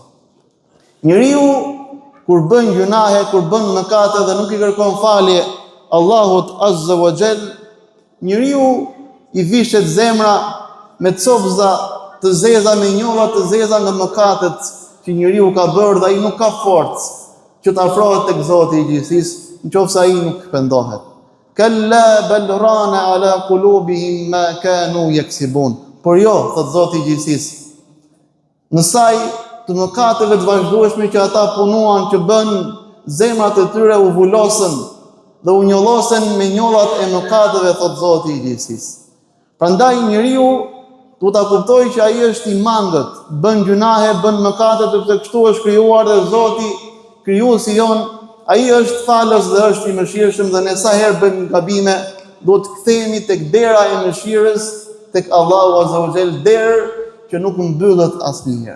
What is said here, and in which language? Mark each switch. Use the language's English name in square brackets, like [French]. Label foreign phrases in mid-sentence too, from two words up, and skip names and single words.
[Albanian] Njeriu kur bën gjunahe, kur bën mëkate dhe nuk i kërkon falje Allahut [Arabic] عز وجل, [Albanian] njeriu i vishet zemra me copza të zeza, me njolla të zeza nga mëkatet që njeriu ka bërë, dhe ai nuk ka forcë që të afrohet tek Zoti i gjithësisë, nëse ai nuk pendohet. [Arabic] كلا بل ران على قلوبهم ما كانوا يكسبون. [Albanian] Por jo, thot Zoti i gjithësisë, në saj të mëkateve të vazhdueshme që ata punuan, që bën, zemrat e tyre u vulosën dhe u njollosen me njollat e mëkateve, thot Zoti i gjithësisë. Prandaj njeriu duhet ta kuptojë që ai është i mangët, bën gjunahe, bën mëkate, sepse kështu është krijuar dhe Zoti, krijuesi jon, ai është falës dhe është i mëshirshëm, dhe ne sa herë bëjmë gabime, duhet të kthehemi tek dera e mëshirës, tek Allahu [Arabic] عز وجل, [Albanian] derë që nuk mbyllet asnjëherë.